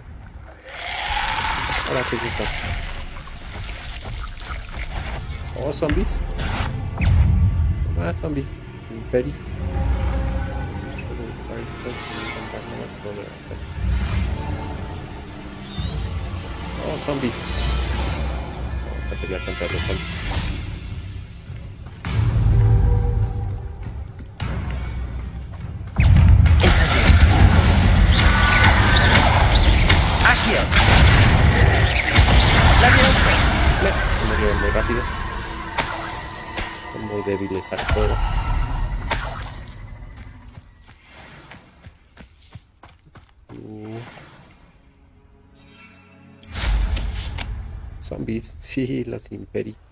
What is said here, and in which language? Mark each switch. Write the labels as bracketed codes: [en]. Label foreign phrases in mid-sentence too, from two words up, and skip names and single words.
[es] Ahora, ¿qué es eso? Oh, zombies. Más zombies. Imperi. Oh, zombies. Vamos a pelear contra los zombies. Incendio. Accio. Levioso. Se murieron muy rápido. Son muy débiles al fuego. Zombies, sí, los Imperi.